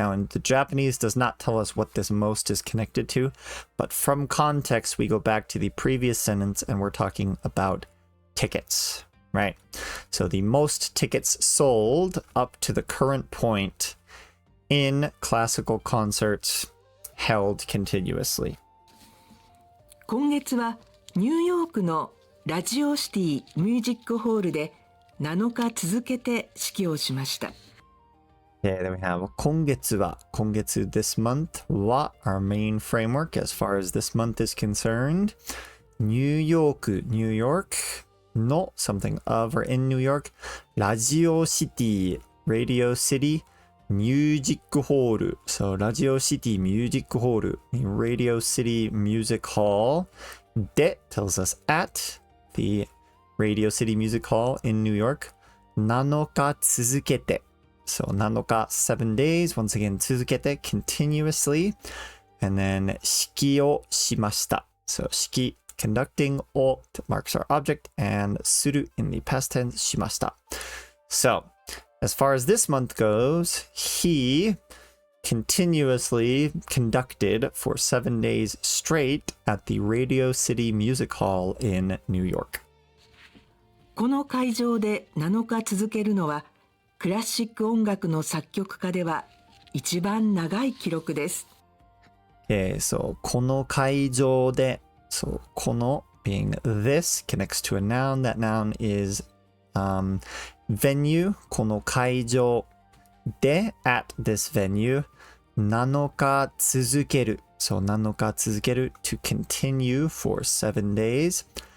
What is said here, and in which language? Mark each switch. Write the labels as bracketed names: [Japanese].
[English] Now in the Japanese does not tell us what this most is connected to, but from context, we go back to the previous sentence and we're talking about tickets, right? So the most tickets sold up to the current point in classical concerts held continuously. [Japanese] 今月はニューヨークのラジオシティミュージックホールで7日続けて指揮をしました。 [English] Okay, then we have 今月は this month は our main framework as far as this month is concerned. New York の something of or in New York. ラジオシティ Radio City ミュージックホール. So ラジオシティミュージックホール Radio City Music Hall で tells us at the Radio City Music Hall in New York. 7日続けて.So 7日, 7 days. Once again, 続けて, continuously. And then [Japanese] 指揮をしました. [English] So 指揮, conducting, を marks our object, and する in the past tense, しました. So as far as this month goes, he continuously conducted for 7 days straight at the Radio City Music Hall in New York. [Japanese] この会場で7日続けるのはクラシック音楽の作曲家では一番長い記録です。 [English] Okay, so この会場で so この being this connects to a noun. That noun is venue. [Japanese] この会場で [English] at this venue [Japanese] 7日続ける [English] so 7日続ける to continue for 7 days.